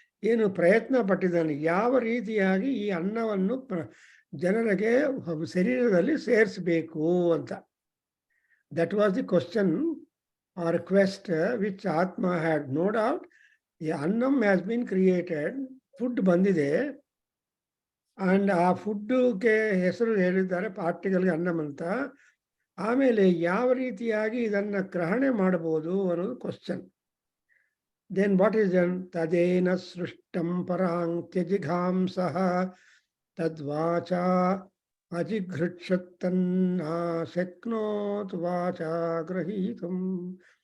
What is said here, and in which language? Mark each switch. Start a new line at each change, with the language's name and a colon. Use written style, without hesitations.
Kannada: ಏನು ಪ್ರಯತ್ನ ಪಟ್ಟಿದ್ದಾನೆ, ಯಾವ ರೀತಿಯಾಗಿ ಈ ಅನ್ನವನ್ನು ಜನರಿಗೆ ಶರೀರದಲ್ಲಿ ಸೇರಿಸಬೇಕು ಅಂತ.
English: That was the question or quest which Atma had. No doubt the annam has been created, food
Kannada: ಬಂದಿದೆ,
English: and
Kannada: ಆ ಫುಡ್ಗೆ ಹೆಸರು ಹೇಳಿದ್ದಾರೆ ಪಾರ್ಟಿಕಲ್ಗೆ ಅನ್ನಂ ಅಂತ. ಆಮೇಲೆ ಯಾವ ರೀತಿಯಾಗಿ ಇದನ್ನು ಗ್ರಹಣೆ ಮಾಡಬಹುದು ಅನ್ನೋದು question.
English: Then what is then?
Sanskrit: ತದೇನ ಸೃಷ್ಟಂ ಪರಾಂತ್ಯಜಿಘಾಂ ಸಹ ತದ್ವಾಚಾ ಅಜಿಘೃಕ್ಷತ್ತನ್ನ ಶಕ್ನೋತ್ ವಾಚಾ ಗ್ರಹೀತುಂ.